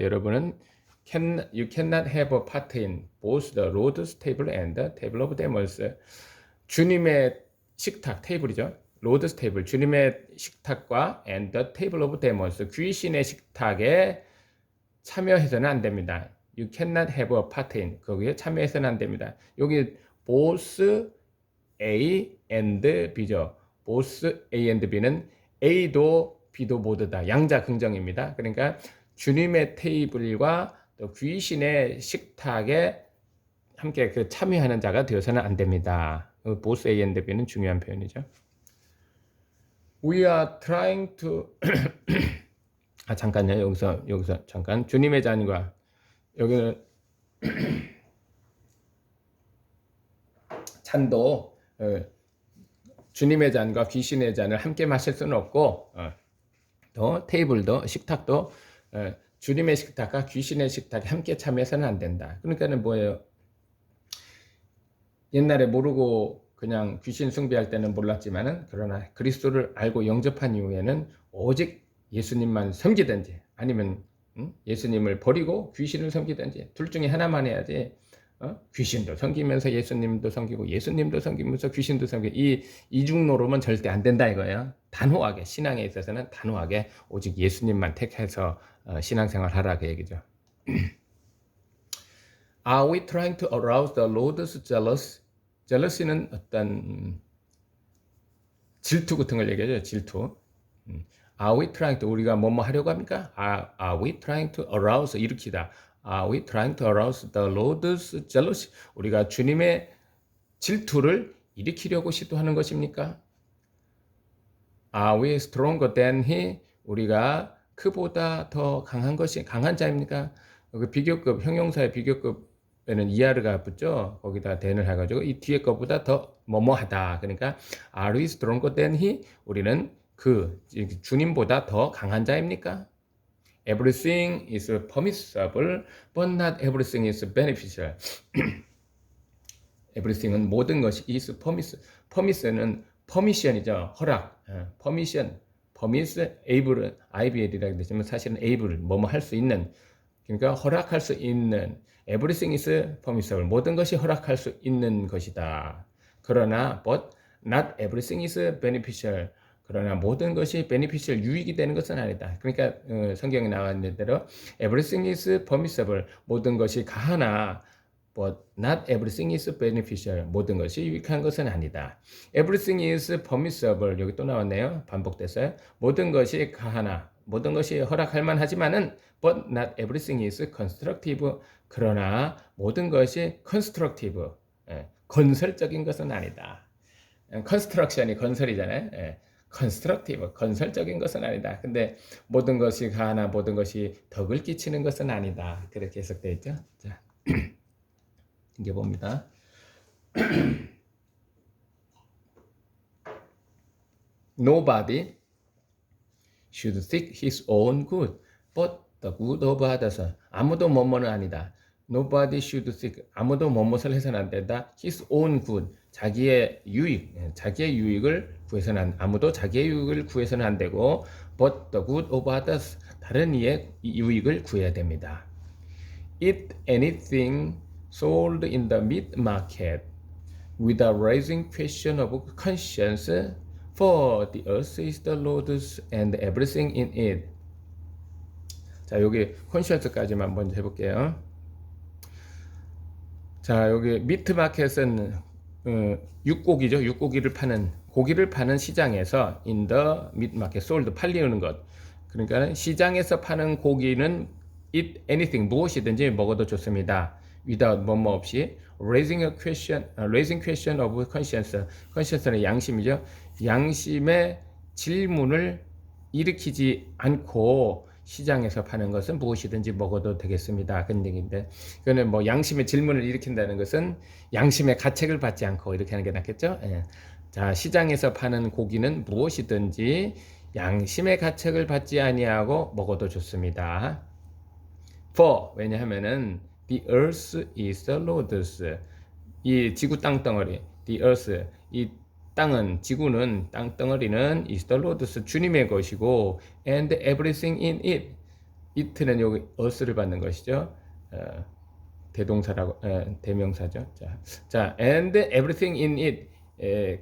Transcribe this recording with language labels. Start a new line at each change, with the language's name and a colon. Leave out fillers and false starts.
Korean: 여러분은
English: you cannot have a part in both the Lord's table and the table of demons.
Korean: 주님의 식탁, 테이블이죠.
English: Lord's table,
Korean: 주님의 식탁과
English: and the table of demons,
Korean: 귀신의 식탁에 참여해서는 안 됩니다.
English: You cannot have a part in,
Korean: 거기에 참여해서는 안 됩니다.
English: 여기 both A and B죠. both A and B
Korean: 는 A도 B도 모두 다 양자 긍정입니다. 그러니까 주님의 테이블과 또 귀신의 식탁에 함께 참여하는 자가 되어서는 안 됩니다.
English: both A and B는
Korean: 중요한 표현이죠.
English: We are trying to
Korean: 잠깐요. 여기서 잠깐. 주님의 잔과, 여기는 잔도 주님의 잔과 귀신의 잔을 함께 마실 수는 없고, 또 테이블도, 식탁도 주님의 식탁과 귀신의 식탁에 함께 참여해서는 안 된다. 그러니까는 뭐예요? 옛날에 모르고 그냥 귀신 숭배할 때는 몰랐지만은, 그러나 그리스도를 알고 영접한 이후에는 오직 예수님만 섬기든지, 아니면 예수님을 버리고 귀신을 섬기든지, 둘 중에 하나만 해야지. 귀신도 섬기면서 예수님도 섬기고, 예수님도 섬기면서 귀신도 섬기고, 이 이중노로면 절대 안 된다 이거예요. 단호하게, 신앙에 있어서는 단호하게 오직 예수님만 택해서 신앙생활 하라, 그 얘기죠.
English: Are we trying to arouse the Lord's jealousy?
Korean: jealousy는 어떤 질투 같은 걸 얘기하죠. 질투.
English: Are we trying to,
Korean: 우리가 뭐뭐 하려고 합니까?
English: Are we trying to arouse,
Korean: 일으키다.
English: Are we trying to arouse the Lord's jealousy?
Korean: 우리가 주님의 질투를 일으키려고 시도하는 것입니까?
English: Are we stronger than he?
Korean: 우리가 그보다 더 강한 자입니까? 그 비교급, 형용사의 비교급에는 이하르가 붙죠. 거기다 than을 해가지고 이 뒤에 것보다 더 뭐뭐하다. 그러니까
English: Are we stronger than he?
Korean: 우리는 주님보다 더 강한 자입니까?
English: Everything is permissible, but not everything is beneficial. Everything은
Korean: 모든 것이
English: is permissible. permission은 permission이죠.
Korean: 허락. permission, able, IBL이라고 되지만 사실은 able, 뭐뭐 할 수 있는. 그러니까 허락할 수 있는
English: everything is permissible.
Korean: 모든 것이 허락할 수 있는 것이다. 그러나
English: but not everything is beneficial.
Korean: 그러나 모든 것이 beneficial 유익이 되는 것은 아니다. 그러니까 성경에 나와 있는 대로
English: everything is permissible.
Korean: 모든 것이 가하나
English: but not everything is beneficial.
Korean: 모든 것이 유익한 것은 아니다.
English: everything is permissible.
Korean: 여기 또 나왔네요. 반복됐어요. 모든 것이 가하나 모든 것이 허락할 만하지만은
English: but not everything is constructive.
Korean: 그러나 모든 것이 constructive. 건설적인 것은 아니다. construction이 건설이잖아요. constructive, 건설적인 것은 아니다. 근데 모든 것이 가하나 모든 것이 덕을 끼치는 것은 아니다. 그렇게 해석되어 있죠. 자, 이게 봅니다.
English: Nobody should seek his own good, but the good of others.
Korean: 아무도 뭐뭐는 아니다.
English: Nobody should seek.
Korean: 아무도 뭐뭇을 해서는 안 된다.
English: His own good.
Korean: 자기의 유익, 자기의 유익을 구해서는 아무도 자기의 유익을 구해서는 안 되고,
English: but the good of others.
Korean: 다른 이의 유익을 구해야 됩니다.
English: Eat anything sold in the meat market without raising question of conscience. For the earth is the Lord's and everything in it.
Korean: 자, 여기 conscience까지만 먼저 해볼게요. 자, 여기 미트마켓은 육고기죠. 육고기를 파는 고기를 파는 시장에서
English: in the meat market sold
Korean: 팔리는 것. 그러니까 시장에서 파는 고기는
English: eat anything
Korean: 무엇이든지 먹어도 좋습니다.
English: without
Korean: 뭐뭐 없이
English: raising question of conscience.
Korean: conscience는 양심이죠. 양심의 질문을 일으키지 않고 시장에서 파는 것은 무엇이든지 먹어도 되겠습니다. 그런 얘기인데, 그거는 뭐 양심의 질문을 일으킨다는 것은 양심의 가책을 받지 않고 이렇게 하는 게 낫겠죠? 예. 자, 시장에서 파는 고기는 무엇이든지 양심의 가책을 받지 아니하고 먹어도 좋습니다.
English: For
Korean: 왜냐하면은
English: the earth is the Lord's.
Korean: 이 지구 땅덩어리, the earth, 이 땅은 지구는 땅덩어리는
English: is the Lord's
Korean: 주님의 것이고
English: and everything in it.
Korean: it는 여기 earth를 받는 것이죠. 대동사라고 대명사죠. 자,
English: and everything in it.